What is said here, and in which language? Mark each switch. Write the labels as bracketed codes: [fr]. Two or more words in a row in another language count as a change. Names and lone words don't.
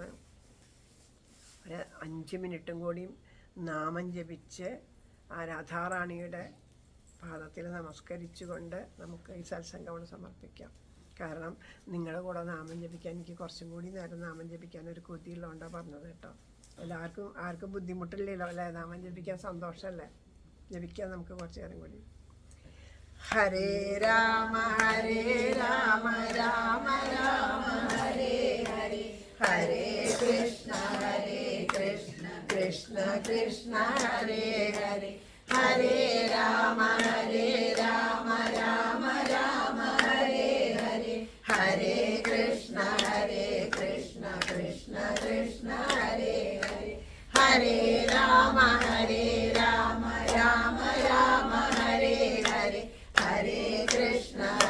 [ml] ഒരു 5 മിനിറ്റും കൂടിയും നാമം ജപിച്ച് ആ രാധാറാണിയുടെ പാദത്തിൽ നമസ്കരിച്ചുകൊണ്ട് നമുക്ക് ഈ സത്സംഗം സമർപ്പിക്കാം. കാരണം നിങ്ങളുടെ കൂടെ നാമം ജപിക്കാൻ എനിക്ക് കുറച്ചും കൂടി നേരം നാമം ജപിക്കാൻ ഒരു കൊതിയുള്ളതുകൊണ്ടാണ് പറഞ്ഞത് കേട്ടോ. ആർക്കും ബുദ്ധിമുട്ടില്ലല്ലോ അല്ലേ? നാമം ജപിക്കാൻ സന്തോഷമല്ലേ? ജപിക്കാം നമുക്ക് കുറച്ച് നേരം കൂടി. ഹരേ രാമ രാമ രാമ ഹരേ ഹരേ, ഹരേ കൃഷ്ണ കൃഷ്ണ കൃഷ്ണ ഹരേ ഹരേ, ഹരേ രാമ രാമ രാമ ഹരേ ഹരേ, ഹരേ കൃഷ്ണ കൃഷ്ണ കൃഷ്ണ ഹരേ ഹരേ, ഹരേ രാമ രാമ രാമ ഹരേ ഹരേ, ഹരേ കൃഷ്ണ